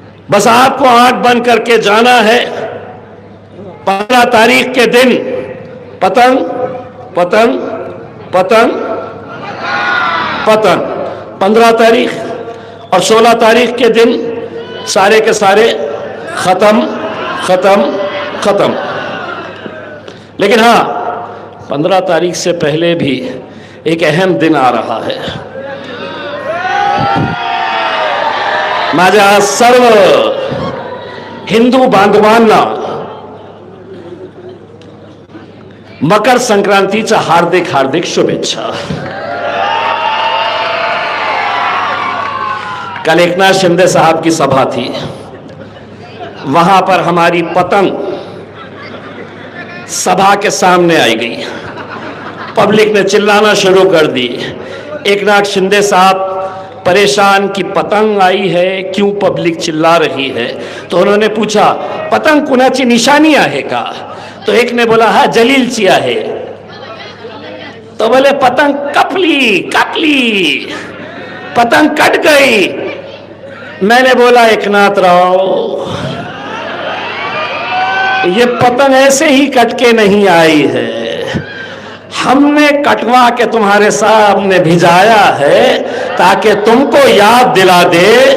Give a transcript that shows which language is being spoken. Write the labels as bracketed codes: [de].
[hi] बस आपको आंख बंद करके जाना है। 15 तारीख के दिन पतंग पतंग पतंग पतंग, 15 तारीख और 16 तारीख के दिन सारे के सारे खत्म खत्म खत्म। लेकिन हाँ, 15 तारीख से पहले भी एक अहम दिन आ रहा है। [mr] माझ्या सर्व हिंदू बांधवांना मकर संक्रांतीच्या हार्दिक हार्दिक शुभेच्छा। [hi] कल एकनाथ शिंदे साहब की सभा थी, वहां पर हमारी पतंग सभा के सामने आई गई। पब्लिक ने चिल्लाना शुरू कर दी। एकनाथ शिंदे साहब परेशान कि पतंग आई है, क्यों पब्लिक चिल्ला रही है। तो उन्होंने पूछा, [mr] पतंग कुणाची निशानी आहे का? [hi] तो एक ने बोला, हाँ [mr] जलीलची आहे। [hi] तो बोले [mr] पतंग कपली कपली, [hi] पतंग कट गई। मैंने बोला, एकनाथ राव, ये पतंग ऐसे ही कट के नहीं आई है, हमने कटवा के तुम्हारे सामने भिजाया है ताकि तुमको याद दिला दे